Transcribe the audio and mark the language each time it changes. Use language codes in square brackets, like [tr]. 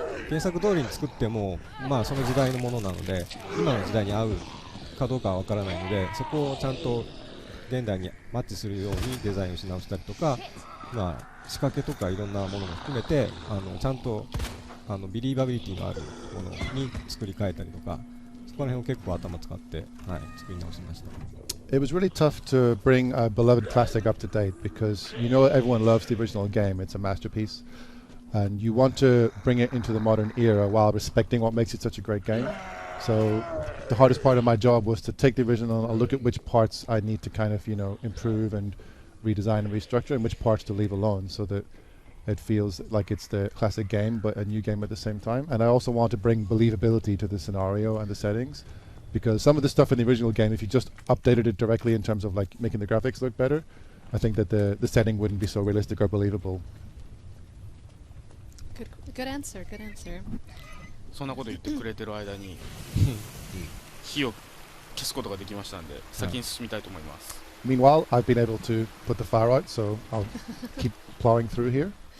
[ja] 原作通りに作っても、その時代のものなので今の時代に合うかどうかは分からないので、そこをちゃんと現代にマッチするようにデザインをし直したりとか、仕掛けとかいろんなものも含めてちゃんとビリーバビリティのあるものに作り変えたりとか、そこら辺を結構頭使って、作り直しました。 [en] It was really tough to bring a beloved classic up to date because everyone loves the original game. It's a masterpiece, and you want to bring it into the modern era while respecting what makes it such a great game. So the hardest part of my job was to take the original and look at which parts I need to kind of improve and redesign and restructure, and which parts to leave alone so that it feels like it's the classic game but a new game at the same time. And I also want to bring believability to the scenario and the settings, because some of the stuff in the original game, if you just updated it directly in terms of like making the graphics look better, I think that the setting wouldn't be so realistic or believable. Good answer. [ja] そんなこと言ってくれてる間に火を消すことができましたんで、先に進みたいと思います。 [en] Meanwhile, I've been able to put the fire out, so I'll keep plowing through here.